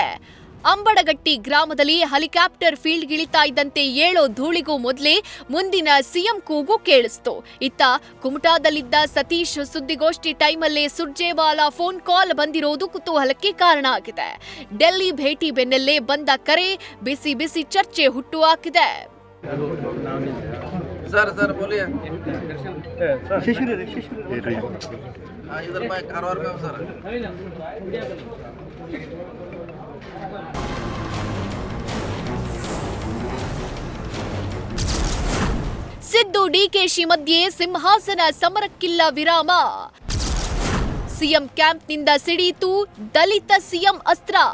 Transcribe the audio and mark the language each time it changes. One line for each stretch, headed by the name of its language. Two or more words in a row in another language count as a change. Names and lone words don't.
Kannada: ಅಂಬಡಗಟ್ಟಿ ಗ್ರಾಮದಲ್ಲಿ ಹೆಲಿಕಾಪ್ಟರ್ ಫೀಲ್ಡ್ಗಿಳಿತಾ ಇದ್ದಂತೆ ಏಳೋ ಧೂಳಿಗೂ ಮೊದಲೇ ಮುಂದಿನ ಸಿಎಂ ಕೂಗು ಕೇಳಿಸ್ತು. ಇತ್ತ ಕುಮಟಾದಲ್ಲಿದ್ದ ಸತೀಶ್ ಸುದ್ದಿಗೋಷ್ಠಿ ಟೈಮಲ್ಲೇ ಸುರ್ಜೇವಾಲಾ ಫೋನ್ ಕಾಲ್ ಬಂದಿರೋದು ಕುತೂಹಲಕ್ಕೆ ಕಾರಣ ಆಗಿದೆ. ಡೆಲ್ಲಿ ಭೇಟಿ ಬೆನ್ನಲ್ಲೇ ಬಂದ ಕರೆ ಬಿಸಿ ಬಿಸಿ ಚರ್ಚೆ ಹುಟ್ಟು ಹಾಕಿದೆ.
Hindi: सर बोलिए इधर मैं कारवार में हूँ सर.
Kannada: ಸಿದ್ದು ಡಿಕೆಶಿ ಮಧ್ಯೆ ಸಿಂಹಾಸನ ಸಮರಕ್ಕಿಲ್ಲ ವಿರಾಮ. ಸಿಎಂ ಕ್ಯಾಂಪ್ನಿಂದ ಸಿಡೀತು ದಲಿತ ಸಿಎಂ ಅಸ್ತ್ರ.